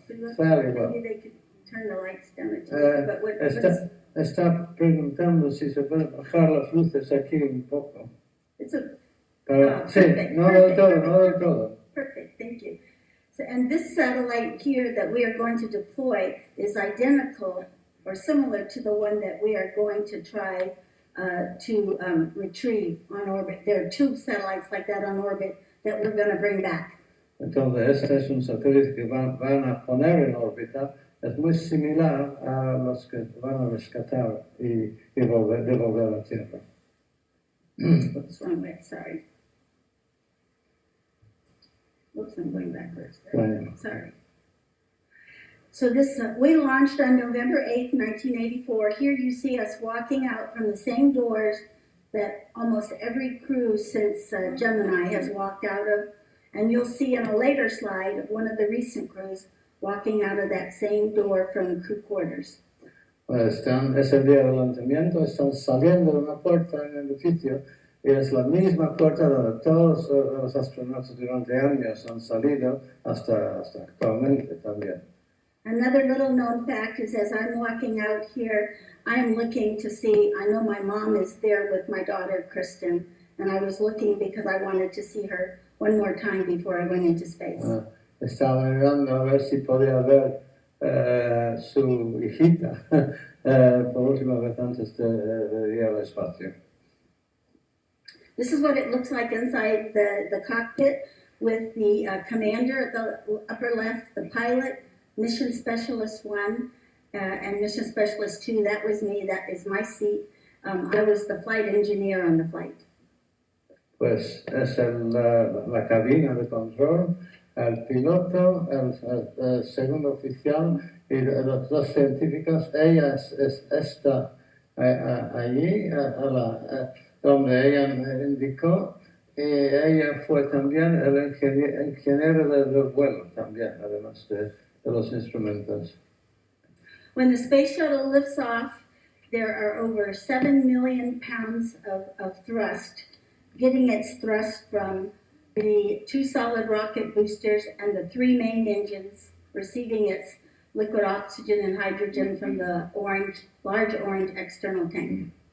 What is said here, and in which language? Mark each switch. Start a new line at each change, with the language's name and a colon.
English: Maybe they could turn the lights down a little bit.
Spanish: Está preguntando si se pueden bajar las luces aquí un poco. Sí, no del todo.
English: Perfect, thank you. So, and this satellite here that we are going to deploy is identical or similar to the one that we are going to try to retrieve on orbit. There are 2 satellites like that on orbit that we're going to bring back.
Spanish: Entonces, este es un satélite que van a poner en órbita. Es muy similar a los que van a rescatar y devolver a la Tierra.
English: Oops, wrong way, sorry. Oops, I'm going backwards there.
Spanish: Bueno.
English: Sorry. So this, we launched on November 8th, 1984. Here you see us walking out from the same doors that almost every crew since Gemini has walked out of. And you'll see in a later slide of one of the recent crews walking out of that same door from crew quarters.
Spanish: Es el día del lanzamiento, están saliendo de una puerta en el edificio y es la misma puerta donde todos los astronautas durante años han salido hasta actualmente también.
English: Another little known fact is as I'm walking out here, I'm looking to see, I know my mom is there with my daughter Kristen, and I was looking because I wanted to see her one more time before I went into space.
Spanish: Estaba mirando a ver si podía ver su hijita por última vez antes de ir al espacio.
English: This is what it looks like inside the cockpit with the commander at the upper left, the pilot, Mission Specialist 1, and Mission Specialist 2. That was me, that is my seat. I was the flight engineer on the flight.
Spanish: Pues es la cabina de control, el piloto, el segundo oficial y los 2 científicos. Ella está allí, donde ella indicó, y ella fue también el ingeniero del vuelo, también, además de los instrumentos.
English: When the space shuttle lifts off, there are over 7 million pounds of thrust, getting its thrust from the 2 solid rocket boosters and the 3 main engines, receiving its liquid oxygen and hydrogen from the large orange external tank.